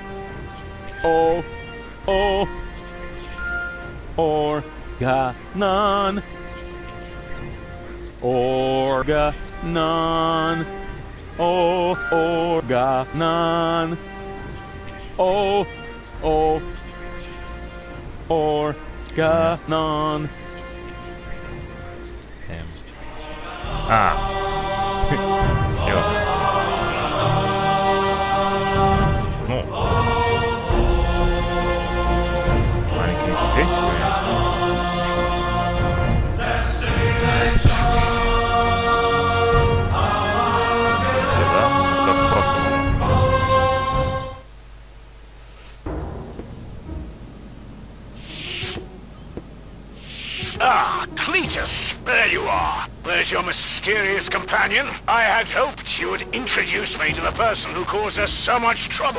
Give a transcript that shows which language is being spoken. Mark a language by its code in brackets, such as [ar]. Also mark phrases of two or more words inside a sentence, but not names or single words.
[ru] Oh, organon. Organon. Oh, organon. Oh, organon. Все. Ну. С маленькими секретиками. Сюда. Так просто. [en] Ah, Cletus, there you are. Where's your mysterious companion? I had hoped you would introduce me to the person who caused us so much trouble.